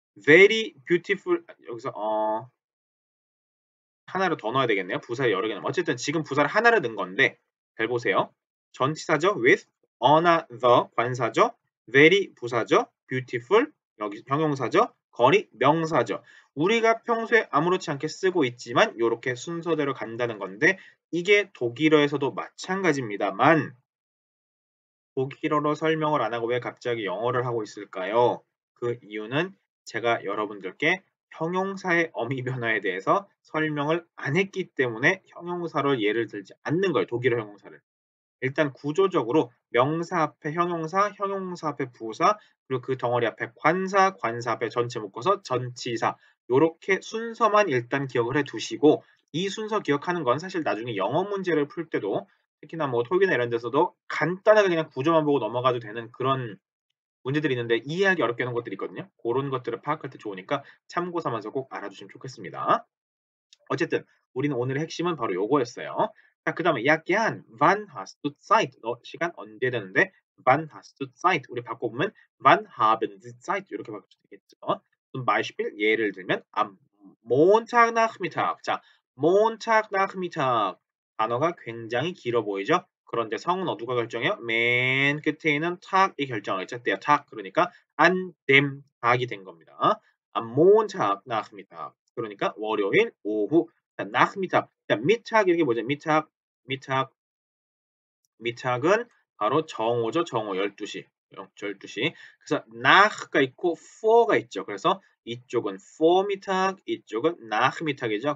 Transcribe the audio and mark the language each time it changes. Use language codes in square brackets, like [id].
[en] very beautiful [ko] 여기서 하나를 더 넣어야 되겠네요. 부사를 여러 개 넣으면 어쨌든 지금 부사를 하나를 넣은 건데 잘 보세요. 전치사죠? with another 관사죠? very 부사죠? beautiful 여기 형용사죠? 거리 명사죠. 우리가 평소에 아무렇지 않게 쓰고 있지만 요렇게 순서대로 간다는 건데 이게 독일어에서도 마찬가지입니다만 독일어로 설명을 안 하고 왜 갑자기 영어를 하고 있을까요? 그 이유는 제가 여러분들께 형용사의 어미 변화에 대해서 설명을 안 했기 때문에 형용사로 예를 들지 않는 거예요. 독일어 형용사를. 일단 구조적으로 명사 앞에 형용사, 형용사 앞에 부사, 그리고 그 덩어리 앞에 관사, 관사 앞에 전체 묶어서 전치사 요렇게 순서만 일단 기억을 해 두시고 이 순서 기억하는 건 사실 나중에 영어 문제를 풀 때도 특히나 뭐 토익이나 이런 데서도 간단하게 그냥 구조만 보고 넘어가도 되는 그런 문제들이 있는데 이해하기 어렵게 하는 것들이 있거든요. 고런 것들을 파악할 때 좋으니까 참고 삼아서 꼭 알아주시면 좋겠습니다. 어쨌든 우리는 오늘의 핵심은 바로 요거였어요. 자, 그다음에 약간 [de] wann hast du Zeit? [ko] 너 시간 언제 되는데? [de] wann hast du Zeit? [ko] 우리 바꿔보면 [de] wann haben Sie Zeit? [ko] 이렇게 바꿔도 되겠죠. [de] zum Beispiel [ko] 예를 들면 [de] am Montagnachmittag. [ko] 자, Montagnachmittag 단어가 굉장히 길어 보이죠? 그런데 성은 누가 결정해요? 맨 끝에 있는 탁이 결정하겠죠. [de] der Tag [ko] 그러니까 [de] an dem Tag [ko] 이 된 겁니다. [de] am Montagnachmittag [ko] 그러니까 월요일 오후. 자, nachmittag. 자, mittag 이게 뭐죠? mittag, mittag, mittag은 바로 정오죠. 정오 12시. 12시. 그래서 nach가 있고 for가 있죠. 그래서 이쪽은 vormittag, 이쪽은 nachmittag이죠.